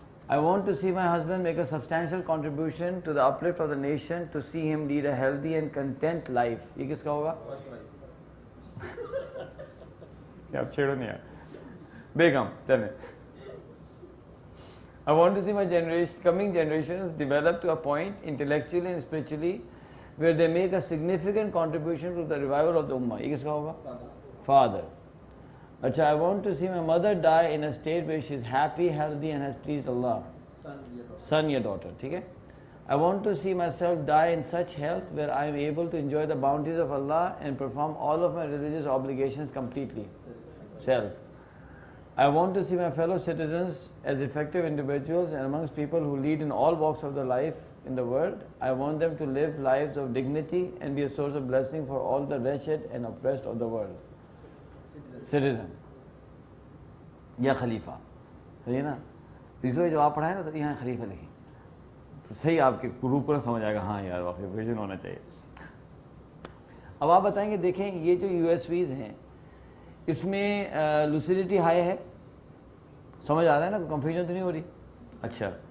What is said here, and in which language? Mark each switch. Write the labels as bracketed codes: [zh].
[en] I want to see my husband make a substantial contribution to the uplift of the nation, to see him lead a healthy and content life. [ur] یہ کس کا ہوگا؟ آپ چھیڑو نہیں یار. [en] بیگم tell me. I want to see my coming generations develop to a point intellectually and spiritually where they make a significant contribution to the revival of the ummah. [ur] یہ کس کا ہوگا؟ Father. اچھا. [en] I want to see my mother die in a state where she is happy, healthy and has pleased Allah. Son یا daughter. [ur] ٹھیک ہے. [en] I want to see myself die in such health where I am able to enjoy the bounties of Allah and perform all of my religious obligations completely. Self. I want to see my fellow citizens as effective individuals and amongst people who lead in all walks of their life in the world. I want them to live lives of dignity and be a source of blessing for all the wretched and oppressed of the world. [ur] Citizen یا خلیفہ. صحیح نا, ریزو جو آپ پڑھائیں نا تو یہاں خلیفہ لکھیں تو صحیح آپ کے گروپ کو سمجھ آئے گا ہاں یار واقعی ویژن ہونا چاہیے. اب آپ بتائیں گے دیکھیں یہ جو یو ایس ویز ہیں اس میں لوسیڈیٹی ہائی ہے, سمجھ آ رہا ہے نا, کنفیوژن تو نہیں ہو رہی. اچھا.